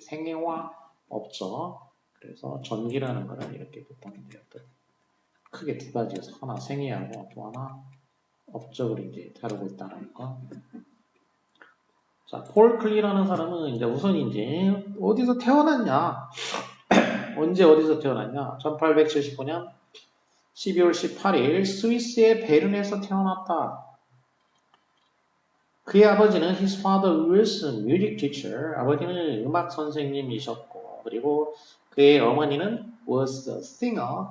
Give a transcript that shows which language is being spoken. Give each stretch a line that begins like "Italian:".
Korean: 생애와 업적. 그래서 전기라는 거는 이렇게 보통 이제 어떤 크게 두 가지여서 하나 생애하고 또 하나 업적을 이제 다루고 있다는 거. 자, 폴 클리라는 사람은 이제 우선 이제 어디서 태어났냐? 언제 어디서 태어났냐? 1879년 12월 18일 스위스의 베른에서 태어났다. 그의 아버지는
English: his father was a music teacher.
Korean: 아버지는 음악 선생님이셨고 그리고 그의 어머니는
English: was a singer.